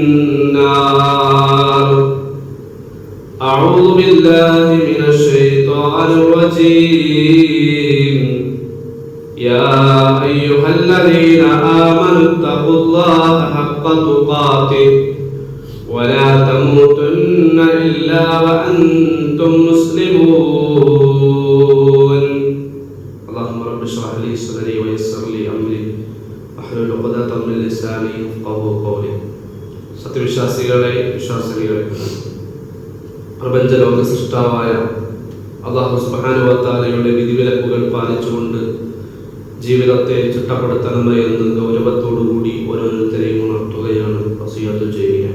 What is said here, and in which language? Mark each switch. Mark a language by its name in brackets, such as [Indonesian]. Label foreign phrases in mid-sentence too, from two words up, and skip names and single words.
[Arabic] النار أعوذ بالله من الشيطان الرجيم يا أيها الذين آمنوا اتقوا الله حق تقاته ولا تموتن إلا وأنتم مسلمون اللهم رب اشرح لي صدري ويسر لي أمري واحلل عقدة من لساني يفقهوا قولي [Malayalam] സത്യവിശ്വാസികളെ വിശ്വാസികളെ പ്രപഞ്ചലോക സൃഷ്ടാവായ [Arabic] الله سبحانه وتعالى [Malayalam] വിധിവിലക്കുകൾ പാലിച്ചുകൊണ്ട് ജീവിതത്തെ ചിട്ടപ്പെടുത്തണമേ എന്ന് ഗൗരവത്തോടുകൂടി ഓരോരുത്തരെയും ഉണർത്തുകയാണ് വസിയത്ത് ചെയ്യുകയാണ്.